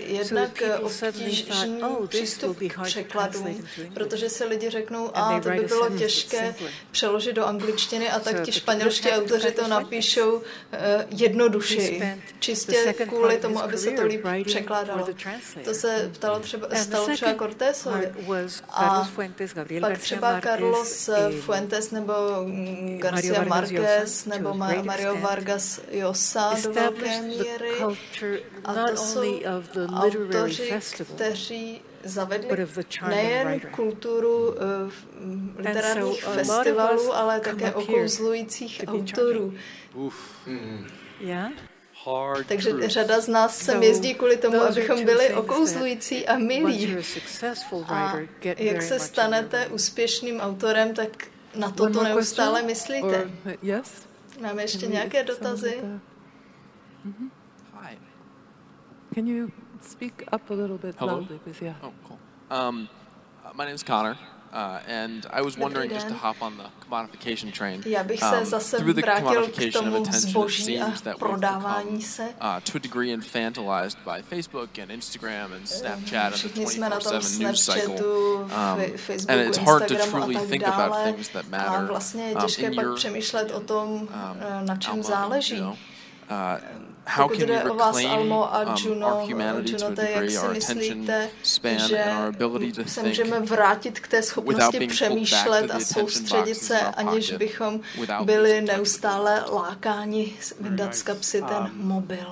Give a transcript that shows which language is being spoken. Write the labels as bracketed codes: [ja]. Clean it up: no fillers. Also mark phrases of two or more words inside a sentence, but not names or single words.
[cs] Jednak obtížný přístup k překladům, protože si lidi řeknou, to by bylo těžké přeložit do angličtiny a tak ti španělští autoři to napíšou jednodušeji. Čistě kvůli tomu, aby se to líp překládalo. To se stalo třeba Cortésovi. A pak třeba Carlos Fuentes nebo Garcia Márquez nebo Mario Vargas Llosa do velké míry. A to jsou autoři, kteří zavedli nejen kulturu literárních festivalů, ale také okouzlujících autorů. Takže řada z nás sem jezdí kvůli tomu, abychom byli okouzlující a milí. A jak se stanete úspěšným autorem, tak na to neustále myslíte. Máme ještě nějaké dotazy? [en] Can you speak up a little bit loudly, please? Yeah. Oh, cool. My name is Connor. And I was wondering just to hop on the commodification train. [cs] Já bych se zase vrátil k tomu zboží a prodávání se. [en] To a degree infantilized by Facebook and Instagram and Snapchat and the 24/7 news cycle. And it's hard to truly think about things that matter. [cs] A vlastně je těžké pak přemýšlet o tom, na čem záleží. Pokud jde o vás, Almo a Junote, jak si myslíte, že se můžeme vrátit k té schopnosti přemýšlet a soustředit se, aniž bychom byli neustále lákáni vydat z kapsy ten mobil?